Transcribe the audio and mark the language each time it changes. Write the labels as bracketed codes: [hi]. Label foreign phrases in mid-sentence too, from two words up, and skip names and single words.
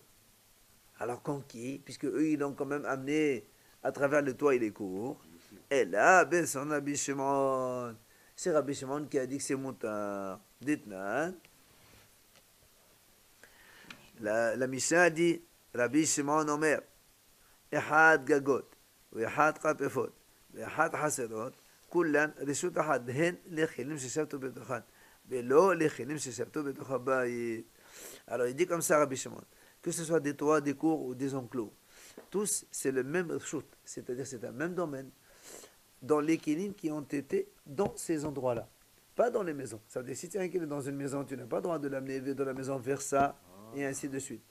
[fr] Alors comme qui? Puisque eux ils l'ont quand même amené à travers le toit et les cours. Et là, ben son Rabbi Shimon. C'est Rabbi Shimon qui a dit que c'est montant. Dites-nous. La Mishnah dit, [he] Rabbi Shimon Omer, אחד גגות, ואחד חפפות, ואחד חסרות, כולן רשות אחת, הן לכלים ששבתו בתוכן, ולא לכלים ששבתו בתוך הבית. [fr] Alors il dit comme ça Rabbi Shimon, que ce soit des toits, des cours ou des enclos, tous c'est le même reshut, c'est-à-dire c'est un même domaine, dans les kelim qui ont été dans ces endroits-là, pas dans les maisons. Ça veut dire si tu as un kelim dans une maison, tu n'as pas le droit de l'amener de la maison vers ça, et ainsi de suite.